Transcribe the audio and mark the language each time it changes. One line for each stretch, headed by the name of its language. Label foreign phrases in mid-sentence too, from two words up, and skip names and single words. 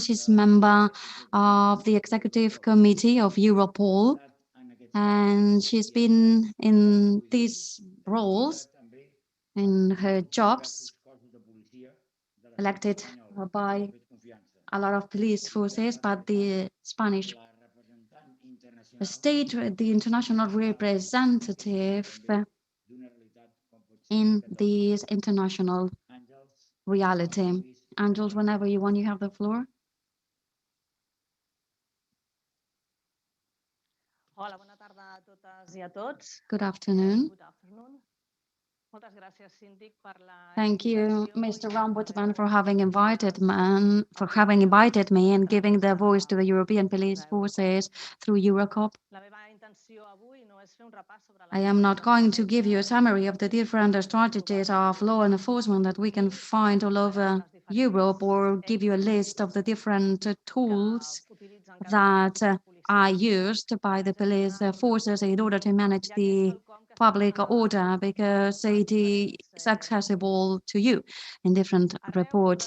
English: She's member of the executive committee of Europol, and she's been in these roles, in her jobs, elected by a lot of police forces, but the Spanish state, the international representative in this international reality. Angels, whenever you want, you have the floor.
Catalan: Hola, bona tarda a totes i a tots.
English: Good afternoon. Good afternoon.
Catalan: Moltes gràcies, síndic, per la
English: Thank you,
Catalan: invitació
English: Mr.
Catalan: i
English: Ombudsman, for
Catalan: per
English: having invited me and giving the voice to the European police forces through Eurocop.
Catalan: La meva intenció avui no és fer un repàs sobre
English: I am not going to give you a summary of the different strategies of law enforcement that we can find all over Europe, or give you a list of the different tools that are used by the police forces in order to manage the public order, because it is accessible to you in different reports.